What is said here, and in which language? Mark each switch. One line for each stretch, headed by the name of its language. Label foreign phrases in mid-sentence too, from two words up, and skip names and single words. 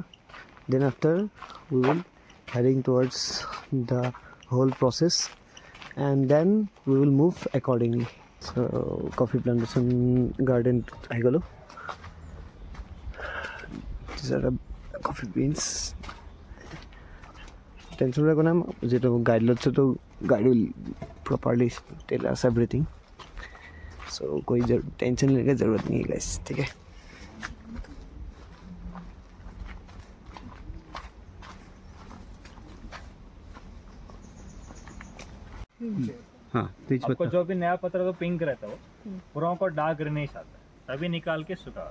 English: Then after we will heading towards the whole process and then we will move accordingly.
Assamese: চ' কফি প্লান্টেশ্যন গাৰ্ডেনটোত আহি গ'লোঁ।
English: coffee beans
Hindi: टेंशन रखो ना जी, तो गाइड लोग से तो
English: guide will properly tell us everything.
Hindi: सो कोई टेंशन लेने की ज़रूरत नहीं है गाइस, ठीक है। हाँ, आपको जो भी नया पत्ता तो पिंक रहता है वो पूरा को
English: dark greenish
Hindi: आता है, तभी निकाल के सुखा।